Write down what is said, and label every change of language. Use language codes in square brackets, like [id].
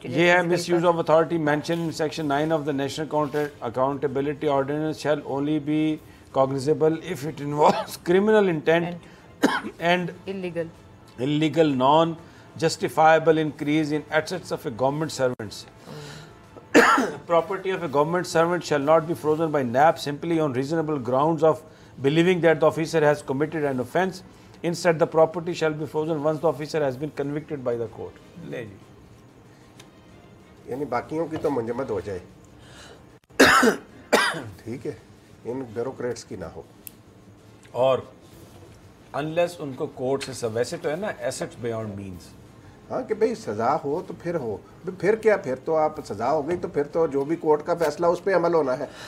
[ur] یہ ہے [en] Misuse of authority mention in section 9 of the national accountability ordinance shall only be cognizable if it involves criminal intent and illegal non-justifiable increase in assets of a government servant. Property of a government servant shall not be frozen by NAB simply on reasonable grounds of believing that the officer has committed an offence. Instead, the property shall be frozen once the officer has been convicted by the court. [ur] لے جی, یعنی باقیوں کی تو منجمد ہو جائے, ٹھیک ہے, ان bureaucrats کی نہ ہو. اور انلیس ان کو کورٹ سے, ویسے تو ہے نا [en] assets beyond means, [ur] ہاں کہ بھئی سزا ہو تو پھر ہو, پھر کیا, پھر تو آپ سزا ہو گئی تو پھر تو جو بھی کورٹ کا فیصلہ اس پہ عمل ہونا ہے.